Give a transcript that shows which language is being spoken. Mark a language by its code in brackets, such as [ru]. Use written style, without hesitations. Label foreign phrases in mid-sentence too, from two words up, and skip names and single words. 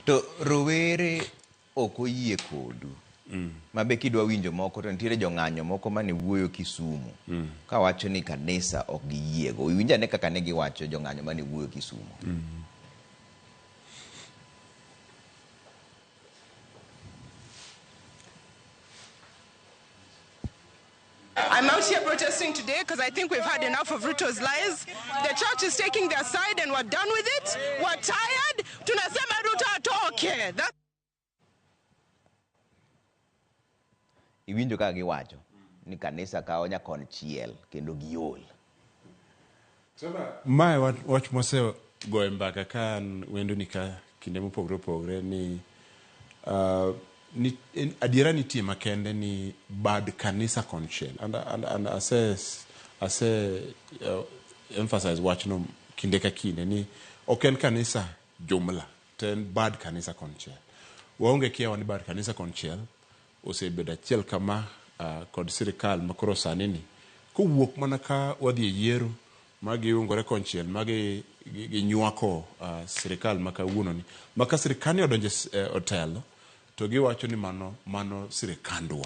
[luo] To rowere ok oyie kodu. Mabe kidwa winjo moko to nitiere jong'anyo moko mane wuoyo Kisumu kawacho ni kanisa ok giyiego. Winjane kaka ne giwacho jong'anyo mane wuoyo Kisumu. [en] I'm out here protesting today because I think we've had enough of Ruto's lies. The church is taking their side and we're done with it. We're tired. [sw] Tunasema Ruto atoke. [luo] Iwinjo kaka giwacho ni kanisa kawo nyakonchiel kendo giol. Mae wach mose goyo mbaka kan wendo ni ka kinde mopogre ni adiera nitie makende ni bad kanisa konchiel [en] and assess emphasize [luo] wachno kinde ka kinde ni ok en kanisa jumla ten bad kanisa konchiel. Waonge kiawa ni bad kanisa konchiel osebedo achiel kama kod sirikal makoro sani ni kowuok mana ka wadhi yiero magi ungore konchiel magi ginywako sirikal makawuono ni maka sirikani odonje otelo to giwacho ni mano sirikandwa.